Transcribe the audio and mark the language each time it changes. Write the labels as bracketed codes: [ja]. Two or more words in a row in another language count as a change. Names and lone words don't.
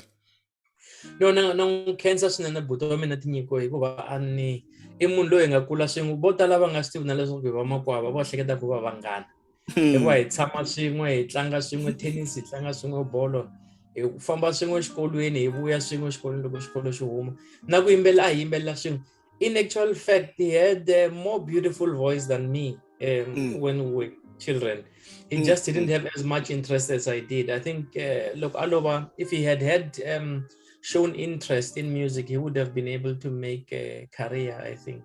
[ts] No, na khensa swinene buti wa mina tinyiko hikuva i munhu loyi nga kula swin'we. Vo tala va nga swi tivi na leswaku hi vamakwavo va hleketa ku va vanghana. Hikuva hi tshama swin'we, hi tlanga swin'we tennis, hi tlanga swin'we bolo, hi famba swin'we exikolweni, hi vuya swin'we exikolweni loko xikolo xi huma. Na ku yimbelela a hi yimbelela swin'we. [en] In actual fact, he had a more beautiful voice than me when we were children. He just didn't have as much interest as I did. I think, look, Aloba, if he had shown interest in music, he would have been able to make a career, I think.